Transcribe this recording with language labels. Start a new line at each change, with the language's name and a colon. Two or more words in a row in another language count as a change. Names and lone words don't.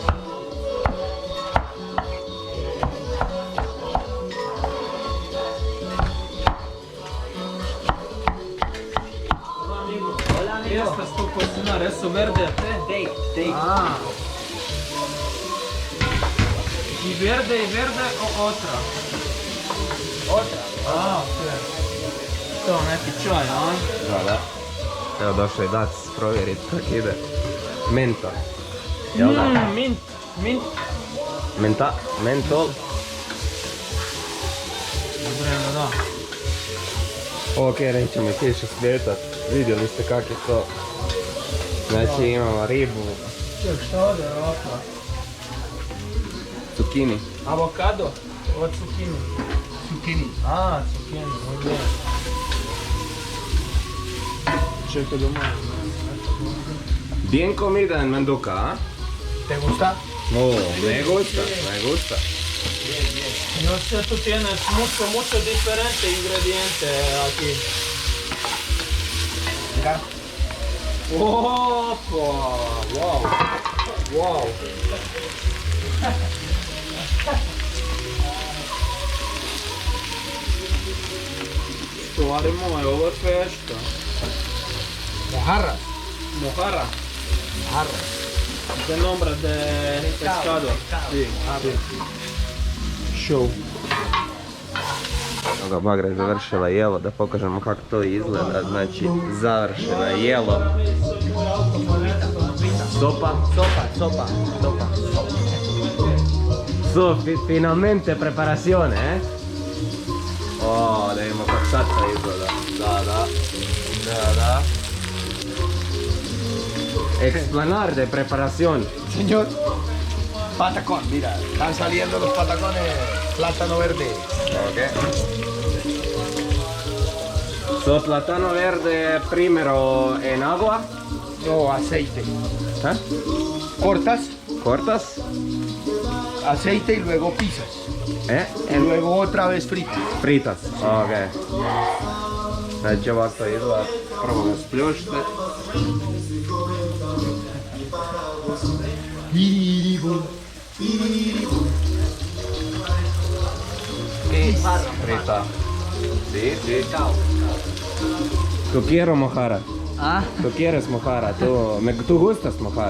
Spanish: Hola, ¿Qué amigo. estás tú cocinar? ¿Eso verde? Take. Ah. ¿Y verde o otra? Otra.
Croatian: Ah, ok. To neki čaj, a? Da. Evo došao je dac provjeriti kako ide. Menta. Jel da? Mint. Mentol. Dobro, da. Ok, nećemo ih više slijetat. Vidjeli ste kak je to. Znači imamo ribu, Ček, šta ovdje je ovako? zucchini. Avokado? Od zucchini. Zucchini.
Spanish: Ah, zucchini, muy bien.
Croatian: Čekaj da malo.
Spanish: Bien comida en Mendoca, ¿ah? ¿Te gusta? No, me gusta. No sé, tú tienes mucho diferente ingrediente aquí. Mira.
Croatian: Opa, wow. Stvari moje, ovo je fešta.
Spanish: Mojarras. Mojarra, Mojarras. de nombre de pescado. Sí. Show.
Croatian: Evo ga, Bagra je završila jelo, da pokažemo kako to izgleda. Znači, završeno jelo.
Spanish: Sopa. So, finalmente preparazione, eh?
Croatian: Oh, dajmo kak salsa izgleda.
Spanish: Da. Explanar de preparación. Señor, patacón, mira, están saliendo los patacones plátano verde. Ok. So, plátano verde primero en agua. No, aceite. ¿Eh? Cortas, Cortas. aceite y luego pisas. Y Y luego otra vez fritas. fritas.
Croatian: Ok. Znači ovako izgleda. Prvo ga spljušte.
Spanish: Frita. Sí. Tú quiero mojarra. Ah, Tú quieres mojarra. Tú gustas mojarra.